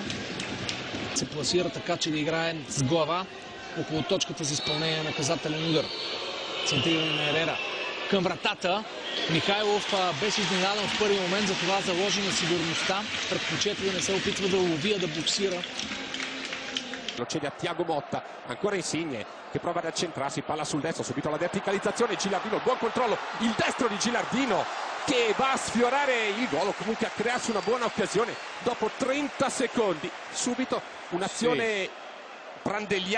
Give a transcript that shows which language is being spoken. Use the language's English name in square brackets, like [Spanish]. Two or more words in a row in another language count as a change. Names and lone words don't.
[Bulgarian] Се пласира така, че да играе с глава около точката за изпълнение на наказателен удар. Центриране на Ерера към вратата. Михайлов беше изненадан в първи момент, затова заложи на сигурността. Предпочита да не се опитва да лови, а да боксира. [Italian] Lo cede a Thiago Motta, ancora Insigne che prova ad accentrarsi, palla sul destro, subito la verticalizzazione, Gilardino, buon controllo, il destro di Gilardino che va a sfiorare il gol o comunque a crearsi una buona occasione dopo 30 secondi, subito un'azione brandelliana.